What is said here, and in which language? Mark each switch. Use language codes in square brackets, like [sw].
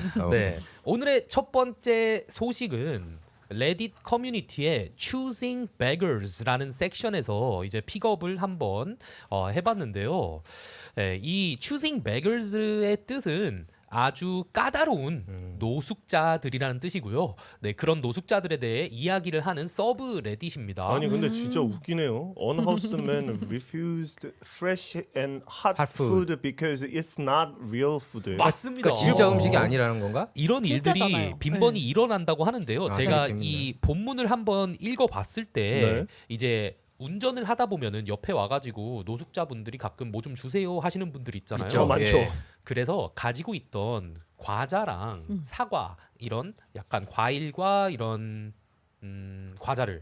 [ko] 네, 오늘의 첫 번째 소식은 레딧 커뮤니티의 Choosing Beggars라는 섹션에서 이제 픽업을 한번 해봤는데요. 이 Choosing Beggars의 뜻은 아주 까다로운 노숙자들이라는 뜻이고요. 네, 그런 노숙자들에 대해 이야기를 하는 서브 레딧입니다. 아니 근데 진짜 웃기네요. [en] Unhoused men refused fresh and hot food because it's not real food. [ko] 맞습니다. 그러니까 진짜 음식이 아니라는 건가? 이런 일들이 진짜잖아요. 빈번히 네. 일어난다고 하는데요. 제가 되게 이 본문을 한번 읽어봤을 때 네. 이제 운전을 하다 보면은 옆에 와가지고 노숙자분들이 가끔 뭐 좀 주세요 하시는 분들이 있잖아요. 그쵸, 많죠. 예. 그래서 가지고 있던 과자랑 사과 이런 약간 과일과 이런 과자를